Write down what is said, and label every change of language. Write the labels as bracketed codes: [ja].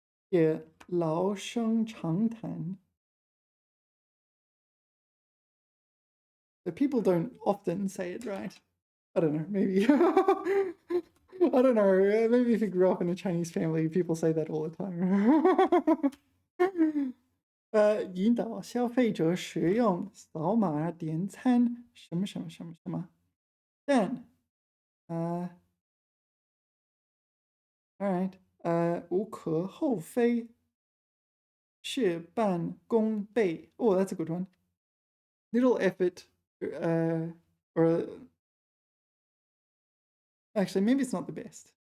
[en] Yeah, 老生常谈. The people don't often say it, right? I don't know, maybe. I don't know. Maybe if you grew up in a Chinese family, people say that all the time. [zh] 引导消费者使用扫码点餐什么什么什么什么，但alright，无可厚非，事半功倍。 [en] Oh, that's a good one. Little effort, or actually, maybe it's not the best.